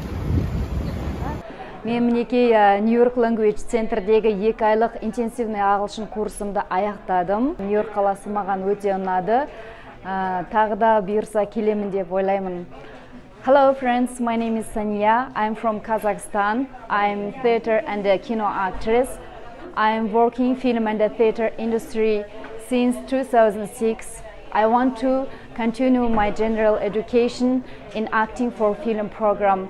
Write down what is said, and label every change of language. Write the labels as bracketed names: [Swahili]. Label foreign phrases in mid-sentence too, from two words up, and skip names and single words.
[Kazakh] Мен мінекей Нью-Йорк Language Center'дегі 2 айлық интенсивный ағылшын курсымды аяқтадым. Нью-Йорк қаласы маған өте ұнады. Тағы да бұйырса келемін деп ойлаймын. [English] Hello friends, my name is Sanya. I'm from Kazakhstan. I'm theater and a kino actress. I'm working film and the theater industry since 2006. I want to continue my general education in acting for film program.